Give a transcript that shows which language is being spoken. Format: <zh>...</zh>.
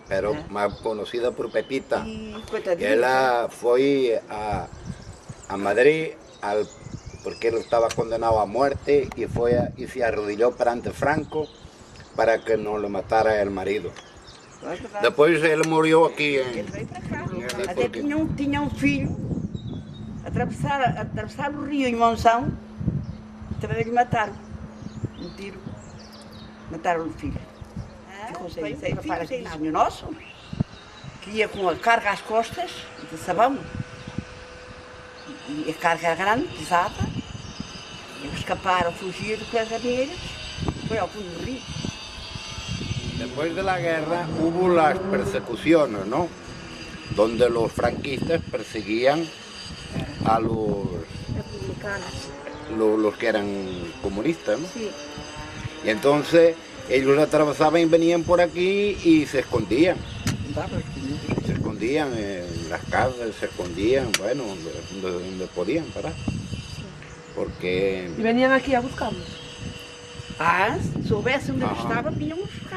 <es>pero más conocida por Pepita.</es> <pt>Coitadinha. Ela foi a Madrid porque</pt> <es>él estaba condenado a muerte y se arrodilló perante Franco para que no le matara el marido. Después él murió aquí en...</es> <pt>Até tinha um filho, atravessar o rio em Monção, também lhe mataram, um tiro, mataram o filho. Ficou sem filho nosso, que ia com a carga às costas, de sabão, e a carga era grande, pesada, e escaparam, fugiram com as abelhas, foi ao fundo do rio.</pt> <es>Después de la guerra hubo las persecuciones, ¿no? Donde los franquistas perseguían a los que eran comunistas, ¿no? Sí. Y entonces ellos atravesaban y venían por aquí y se escondían. Se escondían en las casas, se escondían, bueno, donde podían parar. Porque... ¿Y venían aquí a buscarlos?</es> <pt>Ah, se soubesse onde ele estava, vinham buscar.</pt>